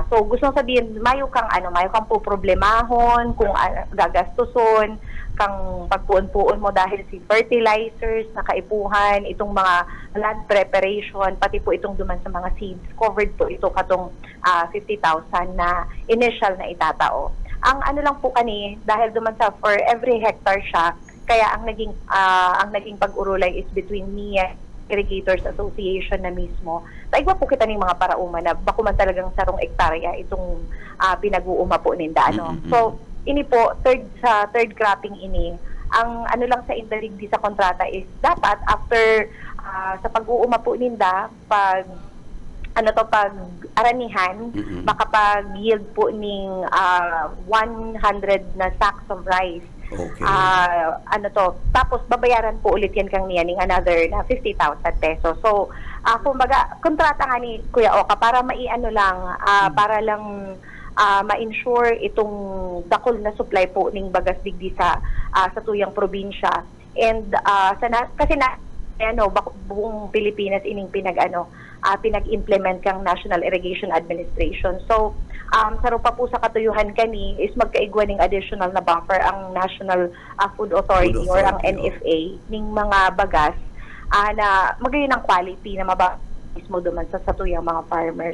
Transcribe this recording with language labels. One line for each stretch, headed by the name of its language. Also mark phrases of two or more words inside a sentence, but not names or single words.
Bikol: So gusto kong sabihin, mayo kang puproblemahon kung gagastuson kang pagpuon-puon mo dahil si fertilizers, nakaipuhan, itong mga
English: land preparation,
Bikol: pati po itong duman sa mga seeds, covered po ito katong 50,000 na initial na itatao. Ang ano lang po kani, dahil duman sa
English: for every hectare
Bikol: siya, kaya ang naging pag-urulay is between NIA Irrigators Association na mismo. Taigwa po kita ng mga parauma na bako man talagang sarong ektarya itong pinag-uuma po ninda. So, ini po,
English: third cropping
Bikol: ini, ang ano lang sa indaligdi sa kontrata is dapat after sa pag-uuma po ninda, pag aranihan, makapag-yield po ng 100 na
English: sacks of rice.
Bikol: Okay. Tapos babayaran po ulit yan kang niya ng another na 50,000 pesos. So, kumbaga, kontrata nga ni Kuya Oka para para lang ma-ensure itong dakol na supply po ng bagas digdi sa tuyang probinsya. And buong Pilipinas ining pinag-implement kang National Irrigation Administration. So, sarupa po sa katuyuhan kani is magkaigwa ng additional na buffer ang National Food Authority or ang NFA ning mga bagas na magayon ang quality na mismo duman sa satuyang mga farmers.